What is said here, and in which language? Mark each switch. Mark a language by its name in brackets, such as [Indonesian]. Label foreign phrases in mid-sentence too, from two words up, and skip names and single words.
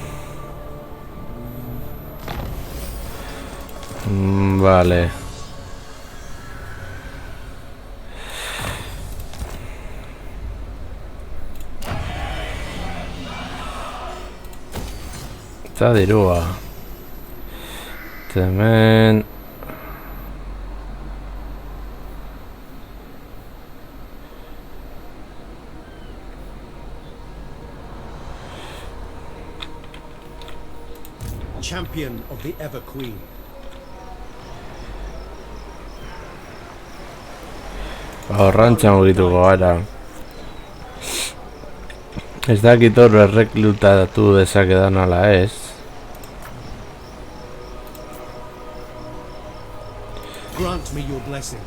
[Basque] Vale. Eta dirua. Hemen. [English] Champion of the Ever Queen. [Basque] Horrantza mugituko gara. Ez dakit hor erreklutatu dezakedan ala ez. [English] Grant me your blessing.